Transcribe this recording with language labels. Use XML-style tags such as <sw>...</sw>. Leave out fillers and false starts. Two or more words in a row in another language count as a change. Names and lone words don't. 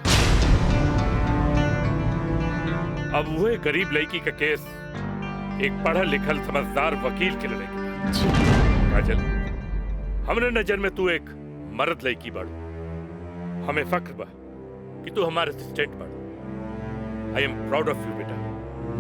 <bho>अब वही गरीब लड़की का केस एक पढ़ल लिखल समझदार वकील के लड़के। काजल हमरे नजर में तू एक मर्द लड़की बाड़ू। हमें फख्र बा कि तू हमारे असिस्टेंट बाड़ू।</bho> <en>I am proud of you बेटा।</en>